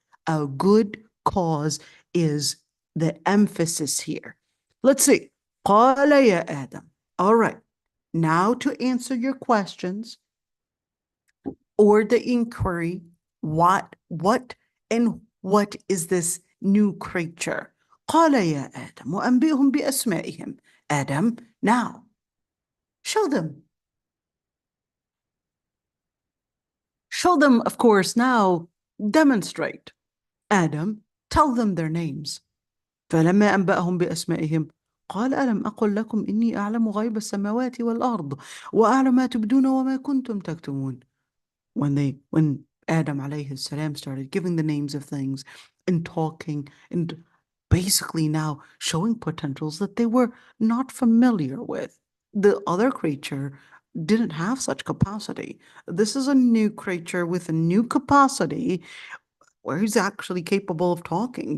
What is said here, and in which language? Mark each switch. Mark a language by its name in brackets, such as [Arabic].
[English] A good cause is the emphasis here. Let's see. [Arabic] قال يا آدم. [English] All right. Now to answer your questions or the inquiry, what and what is this new creature? [Arabic] قال يا آدم وأنبئهم بأسمائهم. [English] Adam, now show them. Show them, of course, now demonstrate. Adam, tell them their names. [Arabic] فلما أنبأهم بأسمائهم قال ألم أقل لكم إني أعلم غيب السماوات والأرض وأعلم ما تبدون وما كنتم تكتمون. [English] When Adam alayhi salam started giving the names of things and talking and basically now showing potentials that they were not familiar with. The other creature didn't have such capacity. This is a new creature with a new capacity where he's actually capable of talking.